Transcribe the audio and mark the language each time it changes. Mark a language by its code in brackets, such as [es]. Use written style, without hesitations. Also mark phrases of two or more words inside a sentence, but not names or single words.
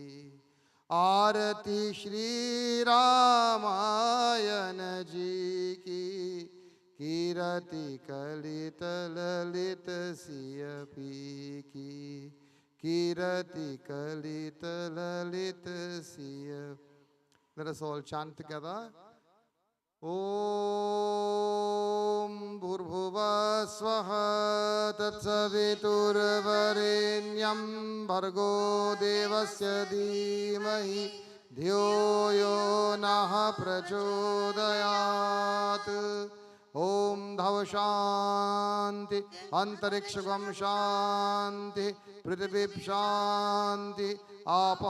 [hi] आरती श्री रामायण जी की कीरति कलित ललित सियपी की. कीरति कलित ललित सियपी. [en] Let us all chant together. [sa] Om ॐ भूर्भुवः स्वः तत्सवितुर्वरेण्यं भर्गो देवस्य धीमहि धियो यो नः प्रचोदयात् ॐ धव शान्ति अन्तरिक्षगं शान्ति पृथिवी शान्ति आपः